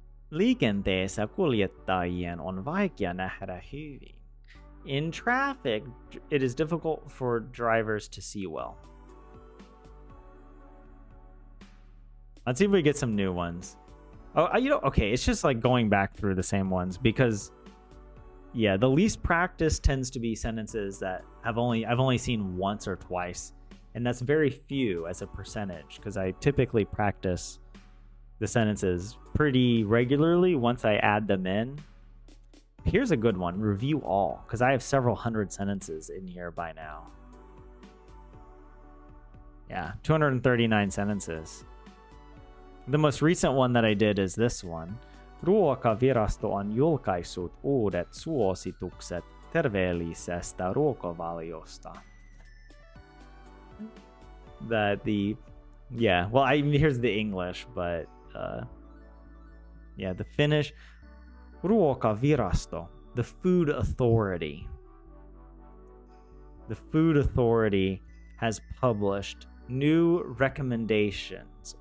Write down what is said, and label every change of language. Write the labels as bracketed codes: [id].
[fi] Liikenteessä kuljettajien on vaikea nähdä hyvin. [en] In traffic, it is difficult for drivers to see well. Let's see if we get some new ones. Oh, okay, it's just like going back through the same ones because, yeah, the least practice tends to be sentences that I've only seen once or twice, and that's very few as a percentage because I typically practice the sentences pretty regularly once I add them in. Here's a good one, review all, because I have several hundred sentences in here by now. Yeah, 239 sentences. The most recent one that I did is this one. [fi] Ruokavirasto on julkaissut uudet suositukset terveellisestä ruokavaliosta. [en] Here's the English, but the Finnish. Ruokavirasto, the food authority. The food authority has published new recommendations.